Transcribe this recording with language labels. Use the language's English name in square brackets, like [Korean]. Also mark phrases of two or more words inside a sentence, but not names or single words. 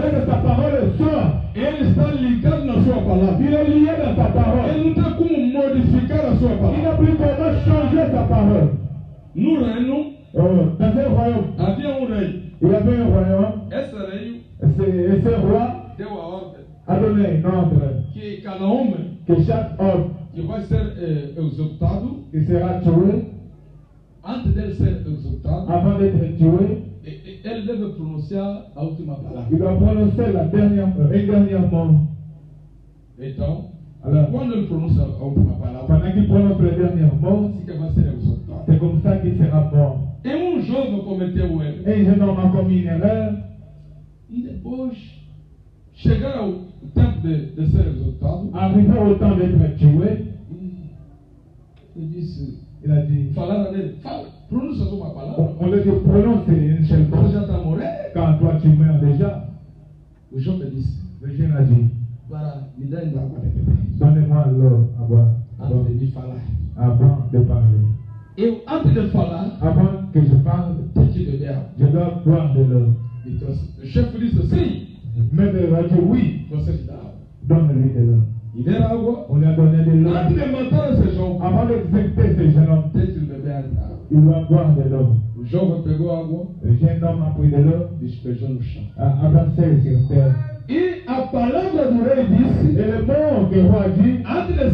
[French] C'est-à-dire que sa parole sort. [Portuguese] Ele está ligado na sua palavra. [French] Il est lié dans sa parole. [Portuguese] Ele não tem como modificar a sua [French] Il [Portuguese] palavra. [French] n'a plus comment changer sa parole. [Portuguese] No reino, [French] Dans un royaume, [Portuguese] havia um rei. [French] il y avait un royaume. [Portuguese] Esse rei [French] Et ce roi [Portuguese] deu a ordem [French] a donné un ordre [Portuguese] que cada homem [French] que chaque homme [Portuguese] que vai ser executado, [French] qui sera tué, [Portuguese] antes dele ser executado, [French] avant d'être tué, [Portuguese] ele deve pronunciar a última palavra. [French] il doit prononcer un dernier mot. [Portuguese] Então, [French] Alors, [Portuguese] quando ele pronuncia a última palavra, [French] pendant qu'il prononce le dernier mot, [Portuguese] assim que vai ser executado. [French] c'est comme ça qu'il sera mort. [Portuguese] E um jovem cometeu o erro. [French] Et un jeune homme a commis une erreur. [Portuguese] E depois, chegar ao tempo de ser executado, [French] Arrivé au temps d'être tué, [Portuguese] ele disse, [French] il a dit, [Portuguese] falaram nele, fala, pronuncia uma palavra. [French] on lui dit prononcer une seule [Portuguese] Você [French] chose. [Portuguese] já está morrendo? [French] Quand toi tu meurs déjà, [Portuguese] O jovem disse, [French] le jeune a dit, [Portuguese] para me dar ainda água de beber, [French] donnez-moi l'eau à boire [Portuguese] antes de me falar. [French] avant de parler. [Portuguese] Eu, antes de falar, [French] Avant que je parle, [Portuguese] tenho que beber água. [French] je dois boire de l'eau. [Portuguese] Então, o chefe disse, sim, [French] Mais il a dit oui, [Portuguese] você te dá água. [French] donne-lui de l'eau. [Portuguese] E deram água. [French] On lui a donné de l'eau. [Portuguese] Antes de matar esse jovem, [French] Avant d'exécuter ce jeune homme, [Portuguese] tem que beber água. [French] il doit boire de l'eau. [Portuguese] O jovem pegou a água [French] Le jeune homme a pris de l'eau, [Portuguese] e despejou no chão. [French] a versé sur terre. [Portuguese] E a palavra do rei disse, [French] Et le mot que le roi dit, [Portuguese] antes de